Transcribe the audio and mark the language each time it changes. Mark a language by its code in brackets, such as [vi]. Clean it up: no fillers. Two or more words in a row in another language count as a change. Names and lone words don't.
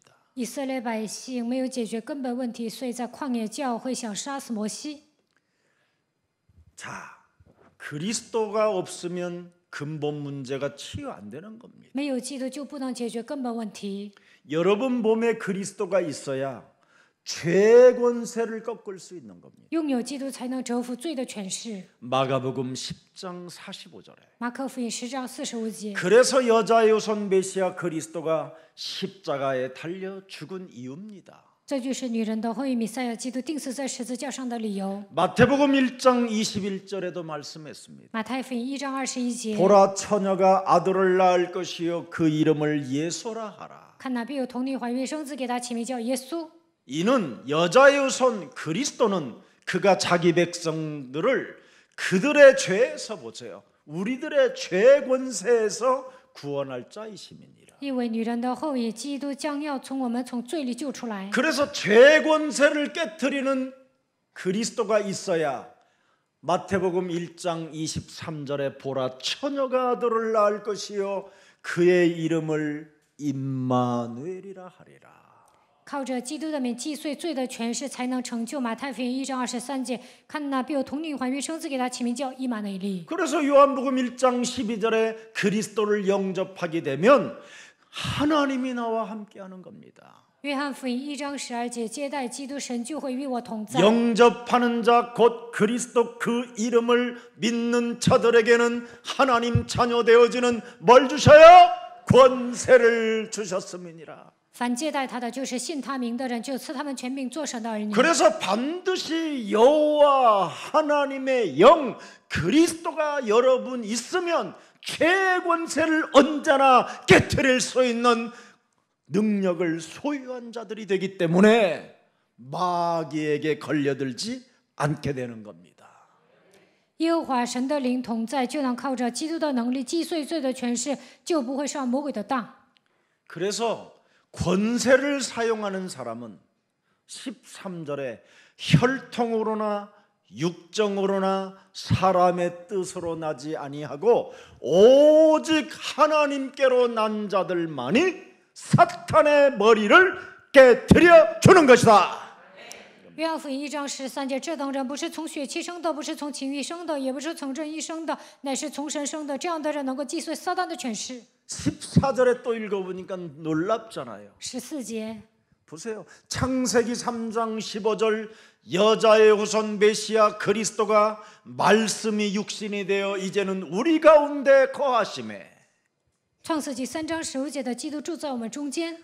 [zh] 以色列百姓没有解决根本问题，所以在旷野教会想杀死摩西。 [ko] 자, 그리스도가 없으면 근본 문제가 치유 안 되는 겁니다. [zh] 没有基督就不能解决根本问题。 [ko] 여러분 몸에 그리스도가 있어야 죄 권세를 꺾을 수 있는 겁니다. [zh] 拥有基督才能折服罪的权势。 [ko] 마가복음 10장 45절에 [zh] 马可福音10章45节。 [ko] 그래서 여자의 후손 메시아 그리스도가 십자가에 달려 죽은 이유입니다. [zh] 这就是女人的后裔弥赛亚基督钉死在十字架上的理由。 [ko] 마태복음 1장 21절에도 말씀했습니다. [zh] 马太福音1章21节。 [ko] 보라 처녀가 아들을 낳을 것이요 그 이름을 예수라 하라. 看哪必有童女怀孕生子，给他起名叫耶稣。 이는 여자의 후손 그리스도는 그가 자기 백성들을 그들의 죄에서 보세요. 우리들의 죄 권세에서 구원할 자이심이니라. [zh] 因为女人的后裔基督将要从罪里救出来。 [ko] 그래서 죄 권세를 깨트리는 그리스도가 있어야 마태복음 1장 23절에 보라 처녀가 아들을 낳을 것이요 그의 이름을 임마누엘이라 하리라. [zh] 靠着基督的名击碎罪的权势，才能成就马太福音1章23节。看哪必有童女怀孕生子，给他起名叫以马内利。 [ko] 그래서 요한복음 1장 12절에 그리스도를 영접하게 되면 하나님이 나와 함께하는 겁니다. [zh] 约翰福音1章12节，接待基督，神就会与我同在。 [ko] 영접하는 자 곧 그리스도 그 이름을 믿는 자들에게는 하나님 자녀 되어지는 뭘 주셔요? 권세를 주셨음이니라. [zh] 凡接待他的，就是信他名的人，就赐他们权柄做神的儿女。 [ko] 그래서 반드시 여호와 하나님의 영 그리스도가 여러분 있으면 죄의 권세를 언제나 깨트릴 수 있는 능력을 소유한 자들이 되기 때문에 마귀에게 걸려들지 않게 되는 겁니다. [zh] 耶和华神的灵同在，就能靠着基督的能力击碎罪的权势，就不会上魔鬼的当。 [ko] 그래서 권세를 사용하는 사람은 13절에 혈통으로나 육정으로나 사람의 뜻으로 나지 아니하고 오직 하나님께로 난 자들만이 사탄의 머리를 깨트려 주는 것이다. [zh] 约翰福音1章13节，这等人不是从血气生的，不是从情欲生的，也不是从正义生的，乃是从神生的。这样的人能够击碎撒旦的权势。 [ko] 14절에 또 읽어보니까 놀랍잖아요. [zh] 14节， [ko] 보세요. 창세기 3장 15절 여자의 후손 메시아 그리스도가 말씀이 육신이 되어 이제는 우리 가운데 거하심에 [zh] 创世纪3章15节的基督住在我们中间，